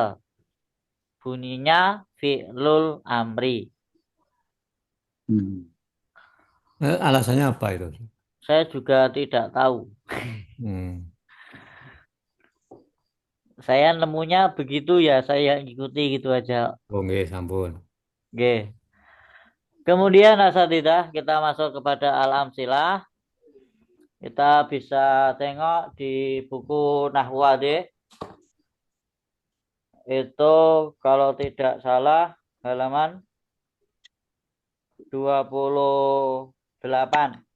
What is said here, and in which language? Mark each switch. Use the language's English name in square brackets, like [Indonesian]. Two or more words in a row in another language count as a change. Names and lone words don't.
[Arabic] Bunyinya فعل الأمر. [Indonesian] Alasannya apa itu? Saya juga tidak tahu. Hmm. Saya nemunya begitu ya, saya ikuti gitu aja. [Javanese] Oh, nggih, sampun. [Indonesian] Oke. Kemudian asatidah kita masuk kepada al-amsilah. Kita bisa tengok di buku Nahwu Adih. Itu kalau tidak salah halaman 28.